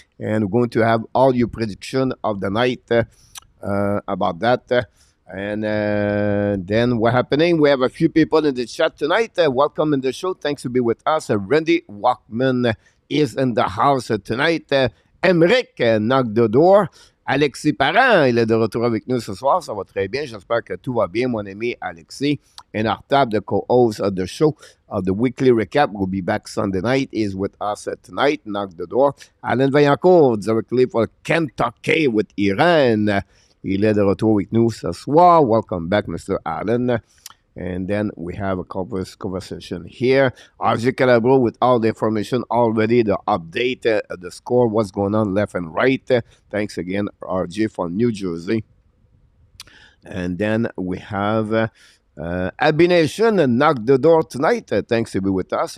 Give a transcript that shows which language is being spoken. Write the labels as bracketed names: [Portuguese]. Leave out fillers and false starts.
[English] And we're going to have all your prediction of the night about that. And then what's happening? We have a few people in the chat tonight. Welcome in the show. Thanks to be with us. Randy Walkman is in the house tonight. Emeric knock the door. [French] Alexis Parent, il est de retour avec nous ce soir. Ça va très bien. J'espère que tout va bien, mon ami Alexis. [English] ENORTAP, the co-host of the show, of the weekly recap, will be back Sunday night, is with us tonight. Knock the door. Alain Vaillancourt, directly for Kentucky with Iran. [French] Il est de retour avec nous ce soir. [English] Welcome back, Mr. Allen. And then we have a conversation here. Xhekaj with all the information already, the update, the score, what's going on left and right. Thanks again, RJ from New Jersey. And then we have Abination knock the door tonight. Thanks to be with us.